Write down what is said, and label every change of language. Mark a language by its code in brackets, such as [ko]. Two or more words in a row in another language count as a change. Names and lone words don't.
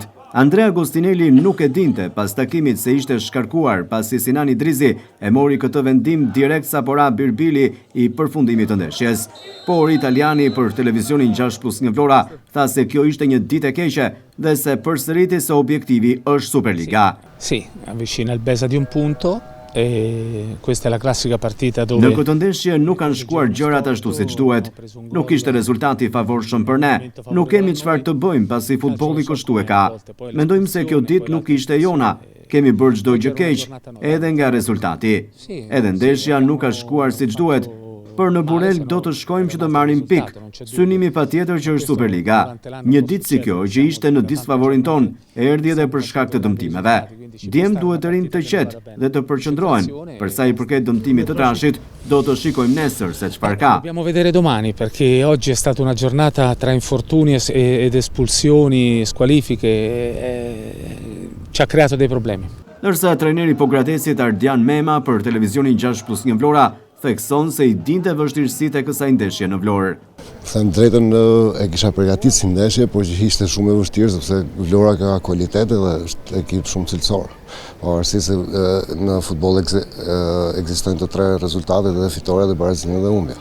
[sq] Andrea Agostinelli nuk e dinte pas takimit se ishte shkarkuar, pasi Sinan Idrizi e mori këtë vendim direkt sa pora birbili i përfundimit të ndeshjes. Por italiani për televizionin 6+1 Vlora tha se kjo ishte një ditë e keqe dhe se përsëriti se objektivi është Superliga. [it] Sì, avvicina il Besa di un punto. E questa è la classica partita dove [sq] në këtë ndeshje nuk kanë shkuar gjërat ashtu siç duhet. Nuk ishte rezultati i favorshëm për ne. Nuk kemi çfarë të bëjmë pasi futbolli kështu e ka. Mendojmë se kjo ditë nuk ishte jona. Kemi bërë çdo gjë keq, edhe nga rezultati. Edhe ndeshja nuk ka shkuar siç duhet. Për në Burel do të shkojmë që të marrim pik. Synimi patjetër që është Superliga. Një ditë si kjo që ishte në disfavorin ton, erdhi edhe për shkak të dëmtimeve. Djem duhet të rinë të qetë dhe të përqendrohen. Për sa i përket dëmtimit të Trashit, do të shikojmë nesër se çfarë ka. [it] Dobbiamo vedere domani, perché oggi è stata una giornata tra infortuni ed espulsioni, squalifiche, ci ha creato dei problemi. [sq] Ndërsa trajneri Pogradesit Ardian Mema për televizionin 6+1 Vlora thekson se i dinte vështirësitë e kësaj ndeshje në Vlorë. Them drejtën, e kisha përgatitur si ndeshje, por që ishte shumë e vështirë sepse Vlora ka kualitet dhe është ekip shumë cilësor. Pavarësisht se në futboll ekzistojnë të tre rezultatet, dhe fitore dhe barazinë dhe humbja.